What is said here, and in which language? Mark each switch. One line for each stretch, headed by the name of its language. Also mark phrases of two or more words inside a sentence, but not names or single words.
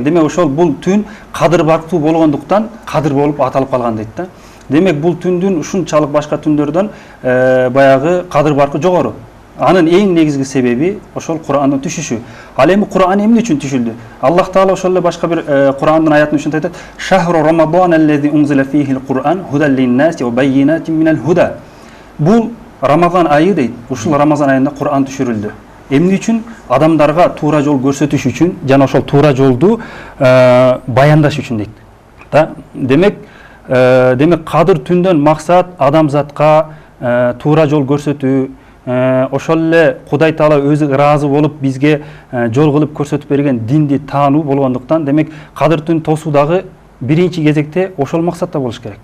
Kyrgyz: Демек ошол бул түн кадыр барктуу болгондуктан кадыр болуп аталып калган дейт да. Демек бул түндүн ушунчалык башка түндөрдөн баягы кадыр баркы жогору. Анын эң негизги себеби ошол Кур'андын түшүшү. Ал эми Кур'ан эмне үчүн түшүлдү? Аллах Таала ошол эле башка бир Кур'андын аятын ушинтип айтат:
Arabic: "شهر رمضان الذي أنزل فيه القرآن هدى للناس وبينات من الهدى."
Kyrgyz: Бул Рамазан айы дейт. Ушул Рамазан айында Кур'ан түшүрүлдү. Эмне үчүн? Адамдарга туура жол көрсөтүш үчүн жана ошол туура жолду баяндаш үчүн дейт. Да, демек Кадыр түндөн максат адамзатка туура жол көрсөтүү, ошол эле Кудай Таала өзү ыраазы болуп бизге жол кылып көрсөтүп берген динди таануу болгондуктан, демек Кадыр түн тосуу дагы биринчи кезекте ошол максатта болуш керек.